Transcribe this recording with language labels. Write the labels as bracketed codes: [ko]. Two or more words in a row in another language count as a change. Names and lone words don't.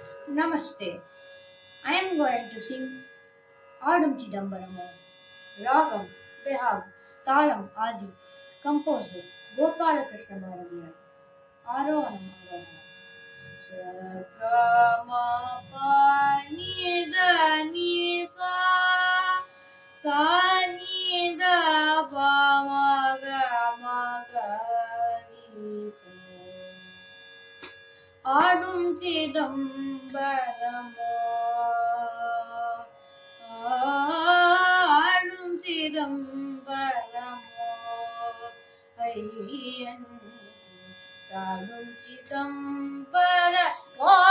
[en] Namaste. I am going to sing Adum Chidambaram. Ragam, Behag, Talam, Adi. Composer Gopalakrishna Bharadiyar. Arohanam Arohanam. Sagama pa ni da ni sa ni da pa ma ga ni sa. [ta] ஆடும் சிதம்பரமோ ஆடும் சிதம்பரமோ ஐயன் ஆடும் சிதம்பரமோ